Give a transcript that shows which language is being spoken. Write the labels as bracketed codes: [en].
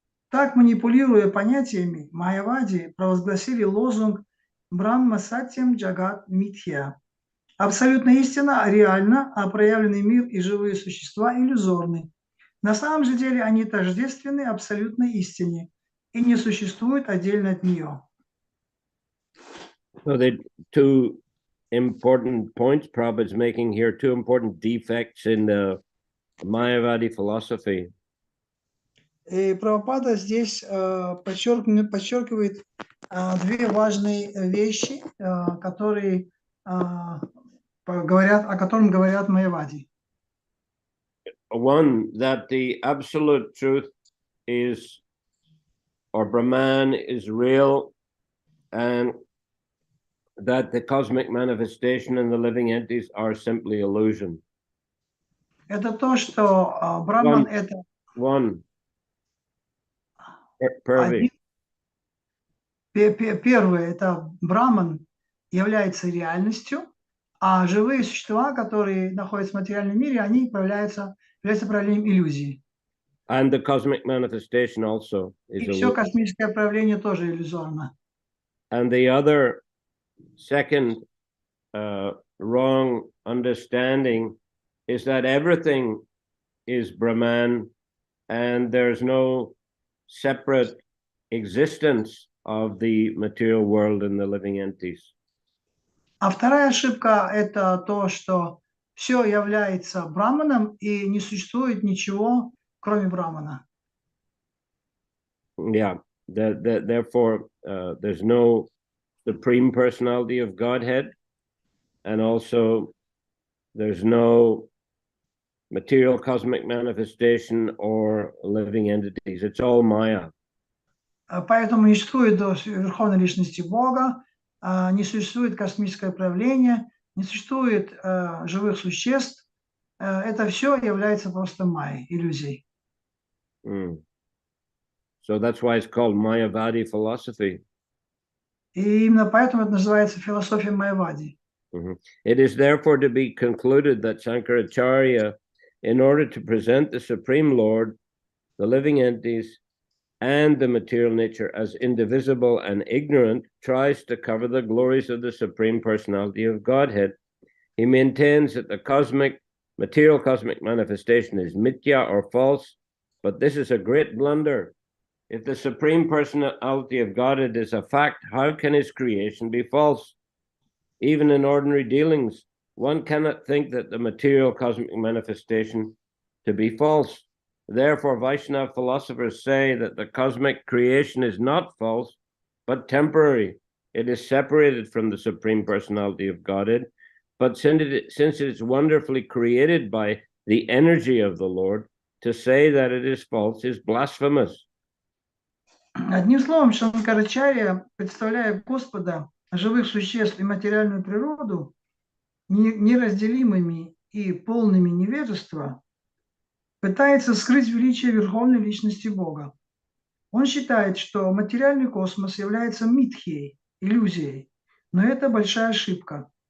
[ru] Так, манипулируя понятиями, майявади провозгласили лозунг «Брахма Сатьям Джагат Митхья». Абсолютная истина реальна, а проявленный мир и живые существа иллюзорны. На самом же деле они тождественны абсолютной истине и не существуют отдельно от нее. [en] So the two important points Prabhupada is making here, two important defects in the Mayavadi philosophy. [ru] И Прабхупада здесь подчеркивает две важные вещи, о которых говорят Майявади. [en] One, that the absolute truth is, or Brahman is real, and that the cosmic manifestation and the living entities are simply illusion. [ru] Это то, что Браман это Purvi. Первое, это Браман является реальностью, а живые существа, которые находятся в материальном мире, они являются проявлением иллюзии. [en] And the cosmic manifestation also is [ru] И все [en] illusion. [ru] космическое проявление тоже иллюзорно. [en] And the other second wrong understanding is that everything is Brahman and there's no separate existence of the material world and the living entities. [ru] А вторая ошибка – это то, что все является Браманом и не существует ничего, кроме Брамана. [en] Yeah, therefore there's no Supreme Personality of Godhead, and also there's no material cosmic manifestation or living entities. It's all Maya. [ru] Поэтому не существует Верховной Личности Бога, не существует космическое проявление, не существует живых существ. Это все является просто майей, иллюзией. [en] So that's why it's called Mayavadi philosophy. [ru] И именно поэтому это называется философия Майявади. [en] It is therefore to be concluded that Shankaracharya in order to present the Supreme Lord, the living entities, and the material nature as indivisible and ignorant, tries to cover the glories of the Supreme Personality of Godhead. He maintains that the material cosmic manifestation is mithya or false, but this is a great blunder. If the Supreme Personality of Godhead is a fact, how can his creation be false? Even in ordinary dealings, one cannot think that the material cosmic manifestation to be false. Therefore, Vaishnava philosophers say that the cosmic creation is not false, but temporary. It is separated from the Supreme Personality of Godhead, but since it is wonderfully created by the energy of the Lord, to say that it is false is blasphemous. [ru] Одним словом, Шанкарачарья, представляя Господа, живых существ и материальную природу неразделимыми и полными невежества, пытается скрыть величие Верховной Личности Бога. Он считает, что материальный космос является митхией, иллюзией, но это большая ошибка.